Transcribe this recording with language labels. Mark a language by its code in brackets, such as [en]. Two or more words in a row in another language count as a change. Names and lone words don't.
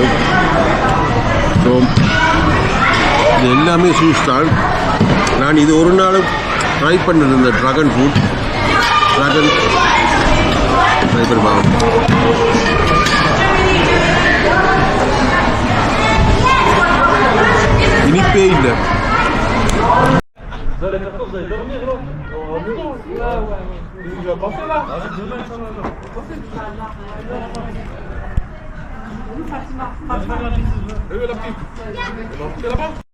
[ta] ஸோ இது எல்லாமே ஜூஸ் தான். நான் இது ஒரு நாள் ட்ரை பண்ணிருந்தேன், [en] dragon fruit. [ta] ட்ராகன் ட்ரை பண்ணி பார்ப்போம். இனிப்பே இல்லை. [fr] Vous allez faire quoi? Vous allez dormir là? Tu vas passer là? Demain, ça va. La petite. C'est là-bas?